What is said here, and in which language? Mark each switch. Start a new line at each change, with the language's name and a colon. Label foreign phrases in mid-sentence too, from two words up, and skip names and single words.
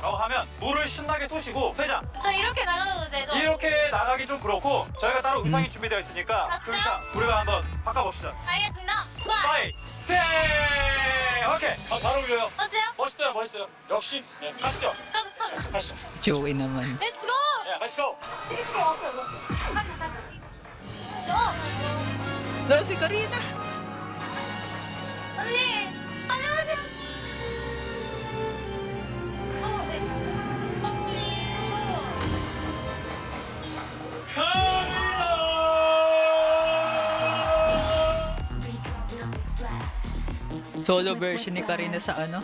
Korean: 라고 하면 물을 신나게 쏘시고 회장 저 이렇게 나가도 되죠? 이렇게 나가기 좀 그렇고 저희가 따로 의상이 준비되어 있으니까 그 의상 우리가 한번 바꿔봅시다. 알겠습니다. 와! 파이 네 오케이 잘 어울려요. 어째요? 멋있어요 멋있어요. 역시 네, 가시죠 가보시죠. 가시죠.
Filipino: Joey naman.
English: Let's go!
Korean: 네 가시죠.
Filipino: No, si Karina.
Korean: 언니! 안녕하세요.
English: Solo version
Filipino: ni Karina sa ano?